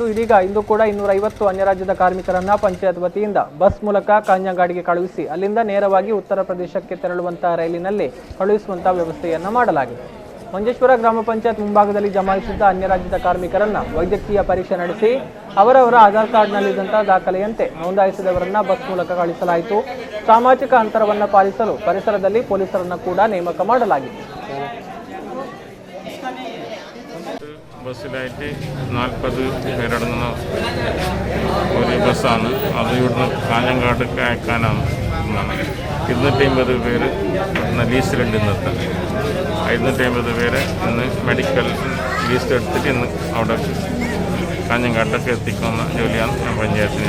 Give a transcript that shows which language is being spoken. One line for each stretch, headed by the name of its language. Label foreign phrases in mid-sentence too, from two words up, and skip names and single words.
Kannada: ಇದೀಗ ಇಂದು ಕೂಡ 250 ಅನ್ಯ ರಾಜ್ಯದ ಕಾರ್ಮಿಕರನ್ನ ಪಂಚಾಯತ್ ವತಿಯಿಂದ ಬಸ್ ಮೂಲಕ ಕಾಂಜಂಗಾಡಿಗೆ ಕಳುಹಿಸಿ ಅಲ್ಲಿಂದ ನೇರವಾಗಿ ಉತ್ತರ ಪ್ರದೇಶಕ್ಕೆ ತೆರಳುವಂತಹ ರೈಲಿನಲ್ಲಿ ಕಳುಹಿಸುವಂತಹ ವ್ಯವಸ್ಥೆಯನ್ನ ಮಾಡಲಾಗಿದೆ. ಮಂಜೇಶ್ವರ ಗ್ರಾಮ ಪಂಚಾಯತ್ ಮುಂಭಾಗದಲ್ಲಿ ಜಮಾಯಿಸಿದ್ದ ಅನ್ಯ ರಾಜ್ಯದ ಕಾರ್ಮಿಕರನ್ನ ವೈದ್ಯಕೀಯ ಪರೀಕ್ಷೆ ನಡೆಸಿ ಅವರವರ ಆಧಾರ್ ಕಾರ್ಡ್ನಲ್ಲಿದ್ದಂತಹ ದಾಖಲೆಯಂತೆ ನೋಂದಾಯಿಸಿದವರನ್ನ ಬಸ್ ಮೂಲಕ ಕಳಿಸಲಾಯಿತು. ಸಾಮಾಜಿಕ ಅಂತರವನ್ನು ಪಾಲಿಸಲು ಪರಿಸರದಲ್ಲಿ ಪೊಲೀಸರನ್ನ ಕೂಡ ನೇಮಕ ಮಾಡಲಾಗಿದೆ.
Malayalam: ബസ്സിലായിട്ട് 40 പേരടങ്ങുന്ന ഒരു ബസ്സാണ്. അത് ഇവിടുന്ന് കാഞ്ഞങ്ങാട്ടേക്ക് അയക്കാനാണ്. 250 പേര് ലീസ്റ്റിലുണ്ട് ഇന്നത്തെ. 550 പേരെ ഇന്ന്
English: medical list
Malayalam: എടുത്തിട്ട് ഇന്ന് അവിടെ കാഞ്ഞങ്ങാട്ടേക്ക് എത്തിക്കുന്ന ജോലിയാണ് പഞ്ചായത്തിന്.